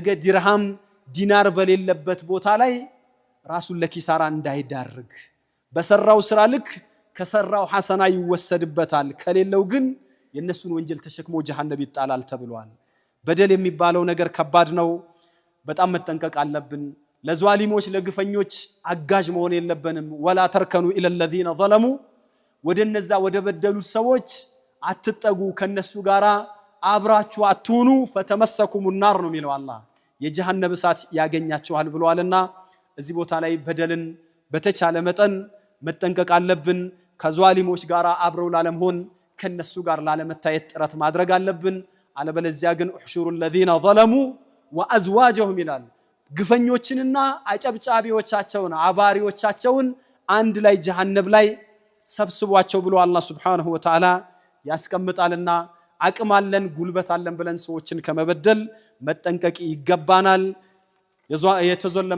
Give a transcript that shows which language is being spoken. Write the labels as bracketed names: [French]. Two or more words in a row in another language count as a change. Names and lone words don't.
[Amharic] ዲርሃም ዲናር በሌለበት ቦታ ላይ ራሱን ለኪሳራ እንዳይዳርግ በሰራው ስራ ልክ ከሰራው ሐሰና ይወሰድበታል ከሌለው ግን የነሱን ወንጀል ተሸክሞ ጀሃነም ይጣላል ተብሏል በደል የሚባለው ነገር ከባድ ነው በጣም መጠንቀቅ አለብን ለዟሊሞች ለግፈኞች አጋዥ መሆን የለብንም [Arabic] ولا تركنوا إلى الذين ظلموا [Amharic] ወደነዛ ወደ በደሉት ሰዎች አትጠጉ ከነሱ ጋራ አብራችሁ አትሁኑ [Arabic] فتمسكم النار [Amharic] ነው የሚለው አላህ የጀሃነም እሳት ያገኛቸዋል ብለዋልና እዚህ ቦታ ላይ በደልን በተቻለ መጠን መጠንቀቅ አለብን ከዟሊሞች ጋራ አብረው ላለመሆን ከነሱ ጋር ላለመታየት ጥረት ማድረግ አለብን አለበለዚያ ግን [Arabic] احشروا الذين ظلموا وازواجهم [Amharic] ይላል ግፈኞችንና አጨብጫቢዎቻቸውን አባሪዎቻቸውን አንድ ላይ ጀሃነም ላይ ሰብስቧቸው ብሎ አላህ [Arabic] سبحانه وتعالى [Amharic] ያስቀምጣልና አቅም አለን ጉልበት አለን ብለን ሰዎችን ከመበደል መጠንቀቅ ይገባናል የተዘለመ